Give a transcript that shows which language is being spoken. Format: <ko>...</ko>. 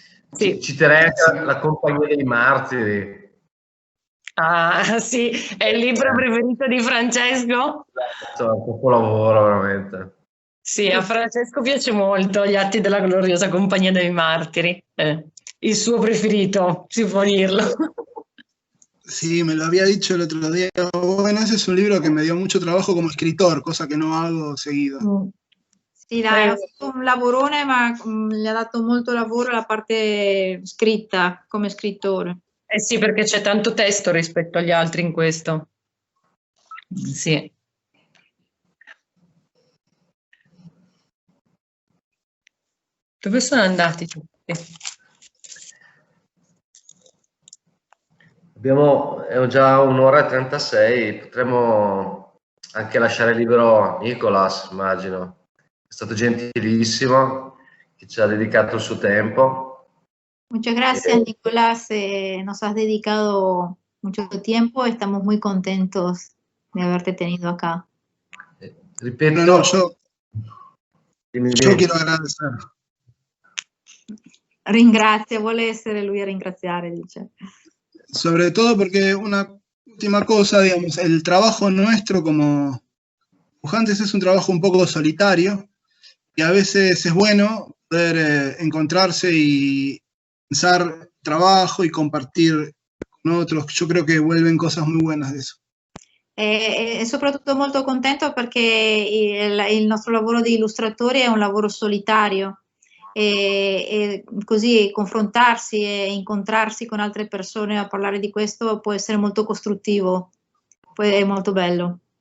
<it>Sì. Citerei La compagnia dei martiri. Ah, sì, è il libro preferito di Francesco? È un capolavoro, veramente. Sì, a Francesco piace molto Gli atti della gloriosa compagnia dei martiri. Il suo preferito, si può dirlo.</it> <es>Sí, me lo había dicho el otro día. Bueno, ese es un libro que me dio mucho trabajo como escritor, cosa que no hago seguido.</es> <it>Sì, dai, ha fatto un lavorone, ma gli ha dato molto lavoro la parte scritta, come scrittore. Eh sì, perché c'è tanto testo rispetto agli altri in questo. Sì. Dove sono andati tutti? È già 1 ora e 36, potremmo anche lasciare libero Nicolas, immagino. È stato gentilissimo, che ci ha dedicato il suo tempo.</it> <es>Muchas gracias, Nicolás. Nos has dedicado mucho tiempo. Estamos muy contentos de haberte tenido acá.</es> <it>Ripeto,</it> <es>No, yo quiero agradecer.</es> <it>Ringrazia, vuole essere lui a ringraziare, dice.</it> <es>Sobre todo porque una última cosa, digamos, el trabajo nuestro como dibujantes es un trabajo un poco solitario y a veces es bueno poder encontrarse y pensar trabajo y compartir con otros. Yo creo que vuelven cosas muy buenas de eso.</es> <it>E soprattutto molto contento perché il nostro lavoro di illustratori è un lavoro solitario e così confrontarsi e incontrarsi con altre persone a parlare di questo può essere molto costruttivo, poi è molto bello.</it>